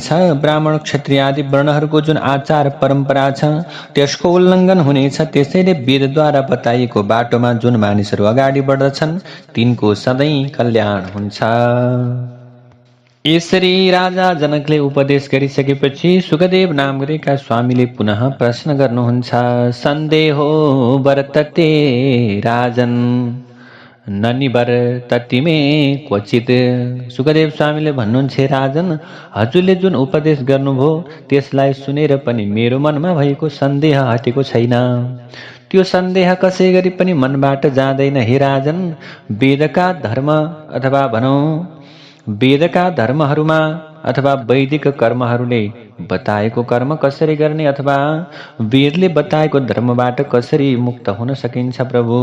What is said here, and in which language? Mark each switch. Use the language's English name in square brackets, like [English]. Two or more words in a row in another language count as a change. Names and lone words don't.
[Nepali] ब्राह्मण, क्षत्रिय आदि वर्णहरूको जुन आचार परम्परा छ त्यसको उल्लङ्घन हुनेछ। त्यसैले वेदद्वारा बताइएको बाटोमा जुन मानिसहरू अगाडि बढ्दछन् तिनको सधैँ कल्याण हुन्छ। यसरी राजा जनकले उपदेश गरिसकेपछि सुखदेव नाम गरेका स्वामीले पुनः प्रश्न गर्नुहुन्छ, [Sanskrit] सन्देहो वर्तते राजन ननिवर्तति मे क्वचित। [Nepali] सुखदेव स्वामीले भन्नुहुन्छ, राजन, हजुरले जुन उपदेश गर्नुभयो त्यसलाई सुनेर पनि मेरो मनमा भएको सन्देह हटेको छैन। त्यो सन्देह कसै गरी पनि मनबाट जाँदैन। हे राजन, वेदका धर्म अथवा भनौँ वेदका धर्महरूमा अथवा वैदिक कर्महरूले बताएको कर्म कसरी गर्ने अथवा वेदले बताएको धर्मबाट कसरी मुक्त हुन सकिन्छ प्रभु?